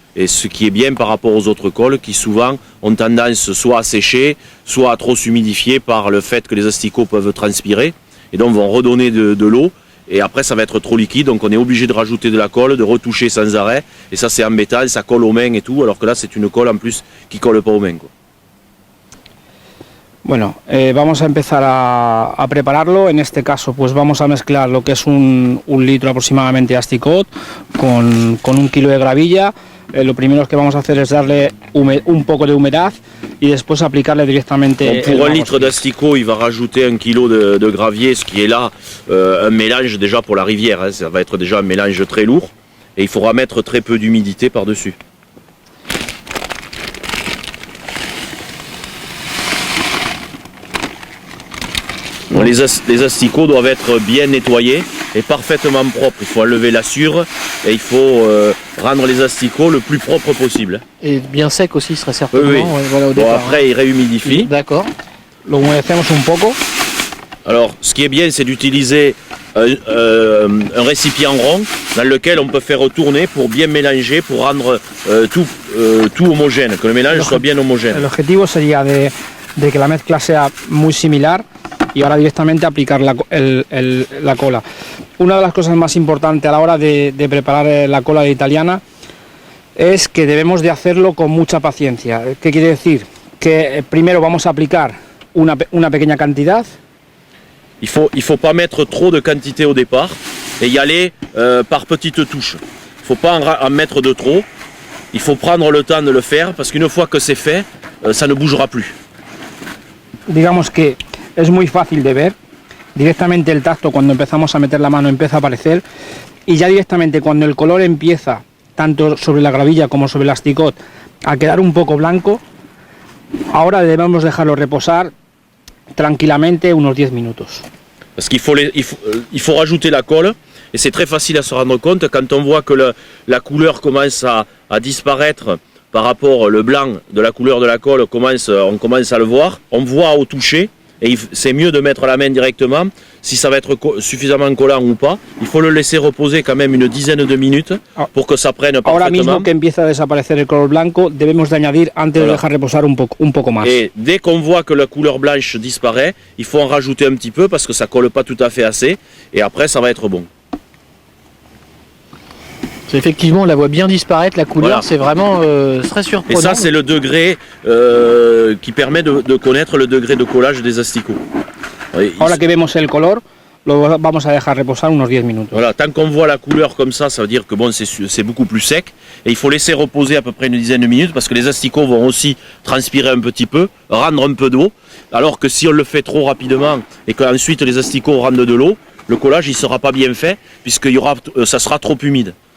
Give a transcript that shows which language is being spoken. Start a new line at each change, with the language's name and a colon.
French: Et ce qui est bien par rapport aux autres colles qui souvent ont tendance soit à sécher, soit à trop s'humidifier par le fait que les asticots peuvent transpirer et donc vont redonner de l'eau. Et après ça va être trop liquide, donc on est obligé de rajouter de la colle, de retoucher sans arrêt, et ça c'est embêtant, ça colle aux mains et tout, alors que là c'est une colle en plus qui colle pas aux mains, quoi.
Spanish: Bueno, vamos a empezar a prepararlo. En este caso pues vamos a mezclar lo que es un litro aproximadamente de asticot con 1 kilo de gravilla. Lo primero que vamos a hacer es darle un poco de humedad y después aplicarle directamente.
French: Donc pour 1 litre d'asticot, il va rajouter 1 kilo de gravier, ce qui est là un mélange déjà pour la rivière, hein. Ça va être déjà un mélange très lourd et il faudra mettre très peu d'humidité par-dessus. Les asticots doivent être bien nettoyés et parfaitement propres. Il faut enlever la sure et il faut rendre les asticots le plus propre possible. Et bien sec aussi serait certainement. Oui. Ouais, voilà, au Bon, départ, après, il réhumidifie. D'accord.
Spanish: Lo humedecemos un poco.
French: Alors, ce qui est bien, c'est d'utiliser un récipient rond dans lequel on peut faire tourner pour bien mélanger, pour rendre tout homogène, que le mélange soit bien homogène.
Spanish: El objetivo sería de que la mezcla sea muy similar y ahora directamente aplicar la cola. Una de las cosas más importantes a la hora de preparar la cola italiana es que debemos de hacerlo con mucha paciencia. ¿Qué quiere decir? Que primero vamos a aplicar una pequeña cantidad.
French: Il faut pas mettre trop de quantité au départ et y aller par petites touches. Il ne faut pas en mettre de trop. Il faut prendre le temps de le faire parce qu'une fois que c'est fait, ça ne bougera plus. Digamos que es muy fácil de ver. Directamente el tacto, cuando empezamos a meter la mano, empieza a aparecer. Y ya directamente cuando el color empieza, tanto sobre la gravilla como sobre el asticot, a quedar un poco blanco, ahora debemos dejarlo reposar tranquillamente unos 10 minutos. Parce qu'il faut rajouter la colle et c'est très facile à se rendre compte quand on voit que la couleur commence à disparaître par rapport le blanc de la couleur de la colle, on commence à le voir, on voit au toucher et c'est mieux de mettre la main directement si ça va être suffisamment collant ou pas. Il faut le laisser reposer quand même une dizaine de minutes pour que ça prenne parfaitement.
Spanish: Ahora mismo que empieza a desaparecer el color blanco, debemos de añadir antes de dejar reposar un poco más.
French: Et dès qu'on voit que la couleur blanche disparaît, il faut en rajouter un petit peu parce que ça colle pas tout à fait assez et après ça va être bon. Effectivement, on la voit bien disparaître, la couleur, voilà. C'est vraiment très surprenant. Et ça, c'est le degré qui permet de connaître le degré de collage des asticots.
Spanish: Ahora que vemos el color, lo vamos a dejar reposar unos 10 minutos.
French: Voilà, tant qu'on voit la couleur comme ça veut dire que bon, c'est beaucoup plus sec. Et il faut laisser reposer à peu près une dizaine de minutes parce que les asticots vont aussi transpirer un petit peu, rendre un peu d'eau. Alors que si on le fait trop rapidement et qu'ensuite les asticots rendent de l'eau, le collage il sera pas bien fait puisque ça sera trop humide.